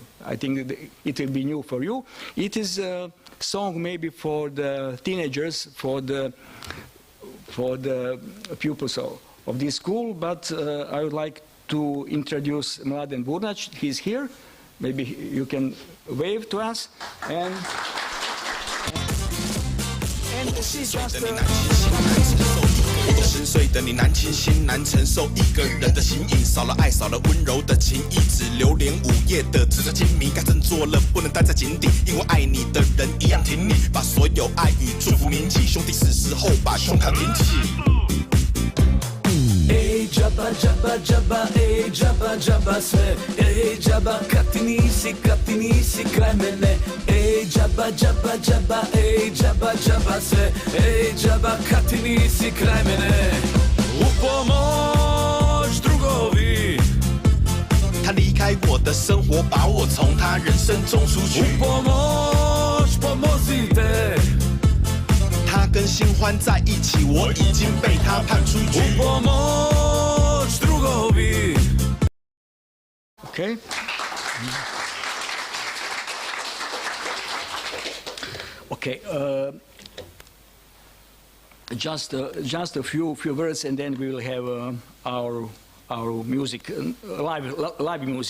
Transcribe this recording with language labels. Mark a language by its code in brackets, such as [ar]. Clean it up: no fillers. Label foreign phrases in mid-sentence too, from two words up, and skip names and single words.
[en] I think it will be new for you. It is a song maybe for the teenagers, for the pupils of this school, but I would like to introduce Mladen Burnac. He's here. Maybe you can wave to us. And she's just [zh] 10 岁的你难清心难承受一个人的形影，少了爱少了温柔的情谊，只留连午夜的纸上亲密，该振作了不能待在井底，因为爱你的人一样挺你，把所有爱与祝福铭记，兄弟是时候把胸膛挺起。 [hr] Ej džaba, džaba, džaba, ej džaba, džaba sve, ej džaba kad ti nisi kraj mene, ej džaba, džaba, džaba, ej džaba, džaba sve, ej džaba kad ti nisi kraj mene. U pomoć drugovi， [zh] 他离开我的生活，把我从他人生中出去。 [hr] U pomoć pomozite。 [zh] 他跟新欢在一起，我已经被他判出局。Okay. [en] Okay, just a few words, and then we will have our music, live music.